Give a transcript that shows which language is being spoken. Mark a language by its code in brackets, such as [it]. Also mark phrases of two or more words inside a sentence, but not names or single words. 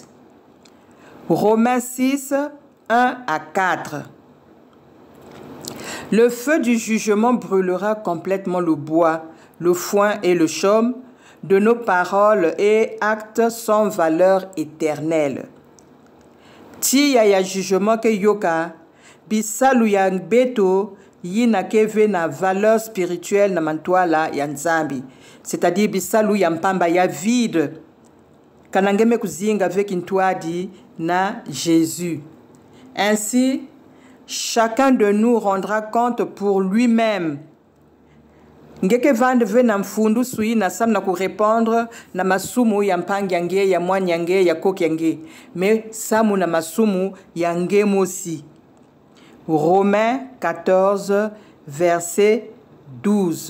[fr] Romains 6 1 à 4. Le feu du jugement brûlera complètement le bois, le foin et le chaume de nos paroles et actes sans valeur éternelle. [ktu] Ti ya jugement ke yoka bisalu ya beto yina keve na [fr] valeur spirituelle [ktu] na mantwala ya nzambi, c'est-à-dire bisalu ya mpamba ya vide kanangeme kuzinga avec intwadi na Jésus. [fr] Ainsi, chacun de nous rendra compte pour lui-même. [ktu] Ngeke vande ve na mfundu sui na sam na ku répondre na masumu ya mpangi yange ya mwanya yange ya koki yange, mais samu na masumu yange mosi. [fr] Romains 14 verset 12.